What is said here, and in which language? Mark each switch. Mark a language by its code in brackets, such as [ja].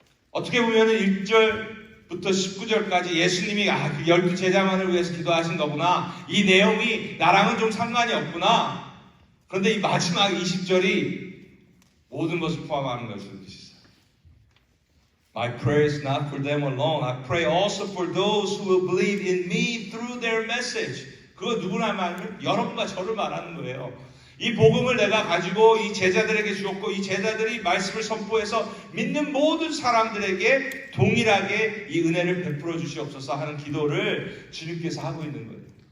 [ko] 어떻게 보면 1절부터 19절까지 예수님이 그 12제자만을 위해서 기도하신 거구나. 이 내용이 나랑은 좀 상관이 없구나. 그런데 이 마지막 20절이 모든 것을 포함하는 것을 뜻이죠. [en] My prayer is not for them alone. I pray also for those who will believe in me through their message. [ko] 그거 누구나 말하면 여러분과 저를 말하는 거예요. 이 복음을 내가 가지고 이 제자들에게 주었고 이 제자들이 말씀을 선포해서 믿는 모든 사람들에게 동일하게 이 은혜를 베풀어 주시옵소서 하는 기도를 주님께서 하고 있는 거예요.